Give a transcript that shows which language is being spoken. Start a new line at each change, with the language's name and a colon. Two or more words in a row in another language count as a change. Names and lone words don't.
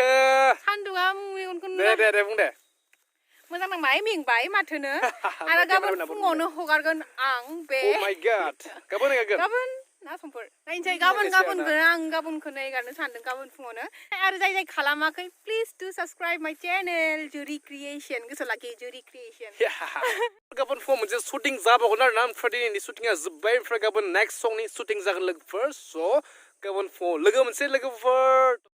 Bodo: सान्दुङा मेगनखौ दे बुं दे मोजां नांबाय मेंबाय माथोनो आरो गाबोन फुङावनो हगारगोन आं बे
English: Oh my god गाबोन
Bodo: ना समफोर नायनोसै गाबोनखौनो एगारनो सानदों गाबोन फुङावनो आरो जाय खालामाखै
English: please do subscribe my channel
Bodo: जुरि क्रिएशन गोसोआव लाखि जुरि क्रिएशन गाबोन फुङाव मोनसे शुटिं जाबावगोन आरोना ओमफ्राय दिनैनि शुटिंआ जोब्बाय ओमफ्राय गाबोन नेक्स्ट संनि शुटिं जागोन लोगोफोर स' गाबोन फुङाव लोगो मोनसे लोगोफोर